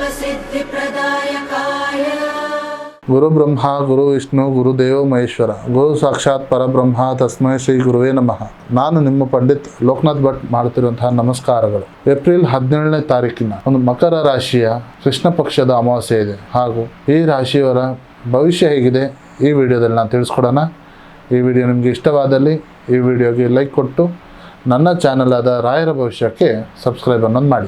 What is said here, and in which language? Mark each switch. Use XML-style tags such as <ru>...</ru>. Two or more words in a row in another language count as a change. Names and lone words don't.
<sa>सिद्धिप्रदायकाय गुरु ब्रह्मा गुरु विष्णु गुरुदेव महेश्वर गुरु ಸಾಕ್ಷಾತ್ ಪರಬ್ರಹ್ಮ ತಸ್ಮೈ ಶ್ರೀ ಗುರುವೇ ನಮಃ.</sa> <kn>ನಾನು ನಿಮ್ಮ ಪಂಡಿತ್ ಲೋಕನಾಥ್ ಭಟ್ ಮಾಡುತ್ತಿರುವಂತಹ ನಮಸ್ಕಾರಗಳು. ಏಪ್ರಿಲ್ 17ನೇ ತಾರೀಕಿನ ಒಂದು ಮಕರ ರಾಶಿಯ ಕೃಷ್ಣ ಪಕ್ಷದ ಅಮಾವಾಸ್ಯೆ ಇದೆ ಹಾಗೂ ಈ ರಾಶಿಯವರ ಭವಿಷ್ಯ ಹೇಗಿದೆ ಈ ವಿಡಿಯೋದಲ್ಲಿ ನಾನು ತಿಳಿಸ್ಕೊಡೋಣ. ಈ ವಿಡಿಯೋ ನಿಮಗೆ ಇಷ್ಟವಾದಲ್ಲಿ ಈ ವಿಡಿಯೋಗೆ ಲೈಕ್ ಕೊಟ್ಟು ನನ್ನ ಚಾನಲ್ ಆದ ರಾಯರ ಭವಿಷ್ಯಕ್ಕೆ ಸಬ್ಸ್ಕ್ರೈಬ್ ಅನ್ನೋದು ಮಾಡಿ.</kn>